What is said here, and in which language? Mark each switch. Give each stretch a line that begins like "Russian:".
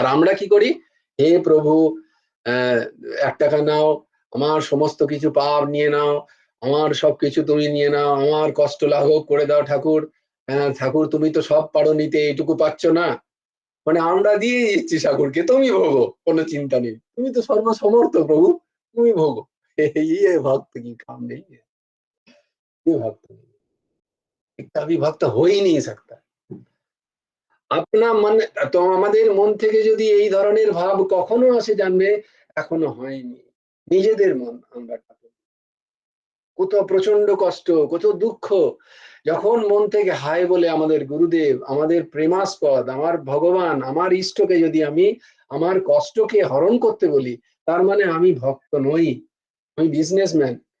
Bangla: আর আমরা কি করি, হে প্রভু, 1 টাকা নাও, আমার সমস্ত কিছু পাপ নিয়ে নাও, আমার সবকিছু তুমি নিয়ে নাও, আমার কষ্ট লাঘব করে দাও ঠাকুর, ঠাকুর তুমি তো সব পারো নিতে, এইটুকু পাচ্ছ না, মানে আমরা দিয়ে দিচ্ছি ঠাকুরকে, তুমি ভোগো, কোনো চিন্তা নেই, তুমি তো সর্বসমর্থ প্রভু, তুমি ভোগো।
Hindi: ये भक्त की काम नहीं है, ये भक्त नहीं, कभी भक्त हो ही नहीं सकता।
Bangla: আপনা মানে, তো আমাদের মন থেকে যদি এই ধরনের ভাব কখনো আসে, জানবে এখনো হয়নি। নিজেদের মন আমরা কত প্রচন্ড কষ্ট, কত দুঃখ, যখন মন থেকে হায় বলে আমাদের গুরুদেব, আমাদের প্রেমাস্পদ, আমার ভগবান, আমার ইষ্টকে যদি আমি আমার কষ্টকে হরণ করতে বলি, তার মানে আমি ভক্ত নই, আমি বিজনেসম্যান।